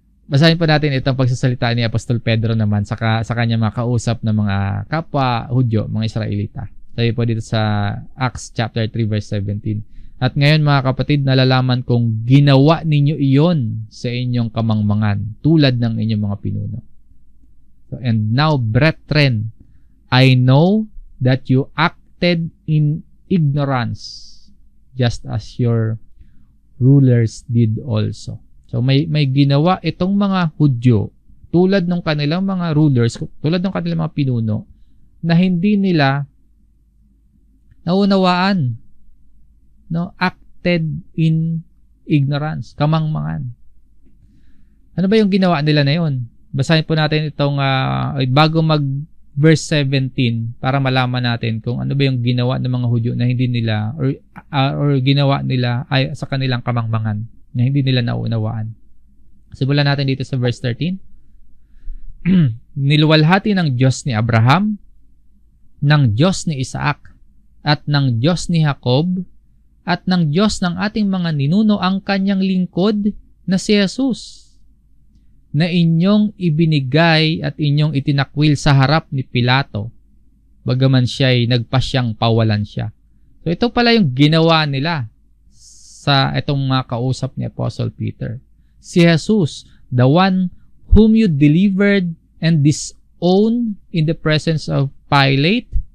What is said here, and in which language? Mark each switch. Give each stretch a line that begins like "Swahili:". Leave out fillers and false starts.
Filipino: Basahin po natin itong pagsasalita ni Apostol Pedro naman sa kanya mga kausap ng mga kapwa Hudyo, mga Israelita. Sabi po dito sa Acts chapter 3 verse 17. At ngayon mga kapatid, nalalaman kong ginawa ninyo iyon sa inyong kamangmangan tulad ng inyong mga pinuno.
English: So, and now, brethren, I know that you acted in ignorance just as your rulers did also.
Filipino: So may ginawa itong mga Hudyo tulad ng kanilang mga rulers, tulad ng kanilang mga pinuno na hindi nila naunawaan.
English: No, acted in ignorance, kamangmangan.
Filipino: Ano ba yung ginawa nila na yun? Basahin po natin itong bago mag verse 17 para malaman natin kung ano ba yung ginawa ng mga Hudyo na hindi nila or ginawa nila ay sa kanilang kamangmangan na hindi nila naunawaan. Simulan natin dito sa verse 13. Niluwalhati ng Diyos ni Abraham, ng Diyos ni Isaac, at ng Diyos ni Jacob, at ng Diyos ng ating mga ninuno ang kanyang lingkod na si Jesus, na inyong ibinigay at inyong itinakwil sa harap ni Pilato, bagaman siya'y nagpasyang pawalan siya. So ito pala yung ginawa nila sa itong mga kausap ni Apostle Peter.
English: Si Jesus, the one whom you delivered and disowned in the presence of Pilate.